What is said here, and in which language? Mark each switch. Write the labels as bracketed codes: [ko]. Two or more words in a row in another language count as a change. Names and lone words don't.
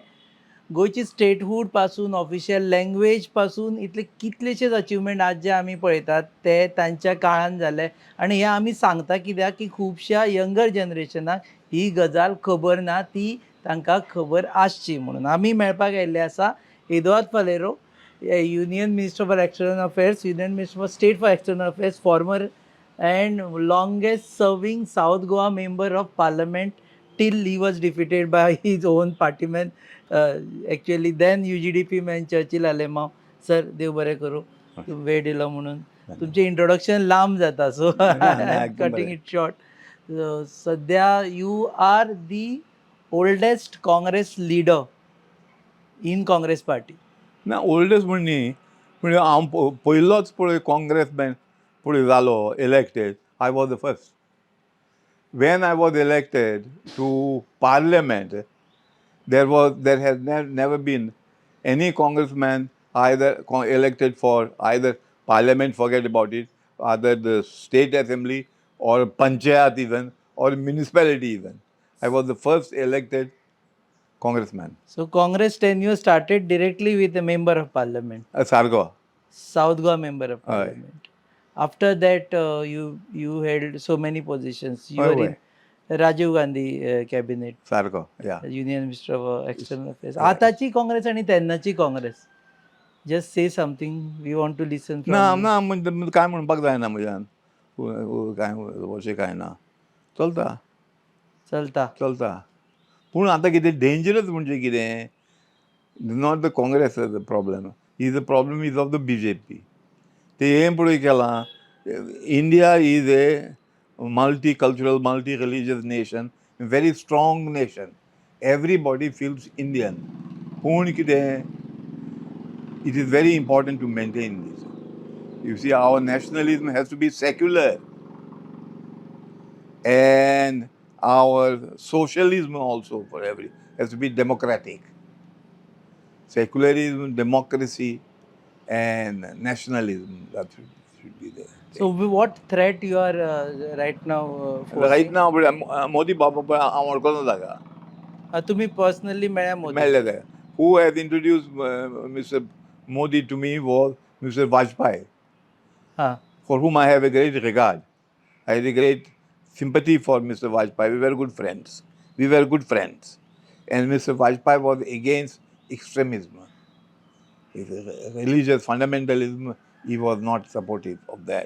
[kok] गोंयची स्टेटहूड पासून [en] official language [kok] पासून इतले कितलेशेच अचिवमेंट आज जे आमी पळयतात ते तांच्या काळान जाले. आनी हें आमी सांगता कित्याक की खुबश्या यंगर जनरेशनाक ही गजाल खबर ना, ती तांकां खबर आसची म्हणून. आमी मेळपाक आयिल्ले आसा एदुआर्दो फालेरो, [en] Union Minister for External Affairs, Union Minister for State for External Affairs, फॉर्मर and longest serving South Goa member of parliament till he was defeated by his own partyman, actually then UGDP man चर्चिल आलेमाव. [kok] सर देव बरें करूं, वेळ दिलो म्हणून. तुमचें इंट्रोडक्शन लांब जाता, सो [en] cutting it short. सद्या you are the oldest Congress leader in Congress party. [kok] ना ओल्डेस्ट म्हणनी म्हणजे हांव पयलोच पळय काँग्रेसमॅन पळय जालो इलेक्टेड. [en] I was the first. When I was elected to parliament there has never been any congressman either elected for either parliament, forget about it, either the state assembly or panchayat even, or municipality even. I was the first elected congressman. So Congress tenure started directly with a member of parliament. Sargo. South Goa member of parliament. After that, you held so many positions. You were in Rajiv Gandhi cabinet. Sargo, yeah. Union Minister of External Affairs. [kok] आताची काँग्रेस आणि तेन्नाची काँग्रेस. [en] Just say something. We want to listen from you. [kok] ना म्हणजे काय म्हणपाक जायना म्हज्यान. काय अशें काय ना. चलता. पूण आतां कितें डेंजरस म्हणजे कितें, [en] not the Congress the problem. the problem is of the BJP. [kok] ते हें पळय केलां. [en] India is a multicultural, multi-religious nation, very strong nation. Everybody feels Indian. [kok] पूण कितें, [en] it is very important to maintain this. You see, our nationalism has to be secular, and our socialism also has to be democratic. Secularism, democracy, and nationalism, that should be there. So what threat you are right now facing? Right now, [kok] मोदी बाबा पळय हांव वळखना ताका. तुम्ही पर्सनली मेळ्या मोदी? मेळ्ळे ताका. [en] Who has introduced Mr. Modi to me was Mr. Vajpayee, for whom I have a great regard. I have a great sympathy for Mr. Vajpayee. We were good friends. And Mr. Vajpayee was against extremism. Religious fundamentalism, he was not supportive of that.